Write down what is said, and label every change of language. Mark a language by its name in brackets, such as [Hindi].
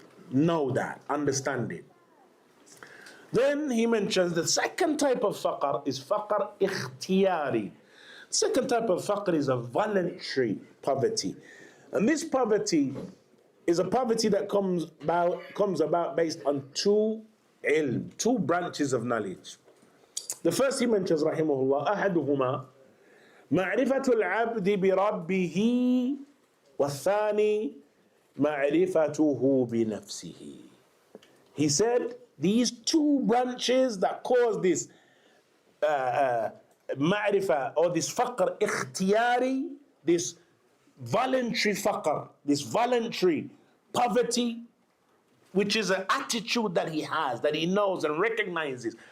[English] Know that, understand it. Then he mentions the second type of faqr is faqr ikhtiyari. Second type of faqr is a voluntary poverty. And this poverty is a poverty that comes about based on two branches of knowledge. The first he mentions, [Arabic] rahimahullah, أحدهما معرفة العبد بربه والثاني معرفته بنفسه. [English] He said, these two branches that cause this ma'rifah or this faqr ikhtiyari, this voluntary faqr, this voluntary poverty, which is an attitude that he has, that he knows and recognizes.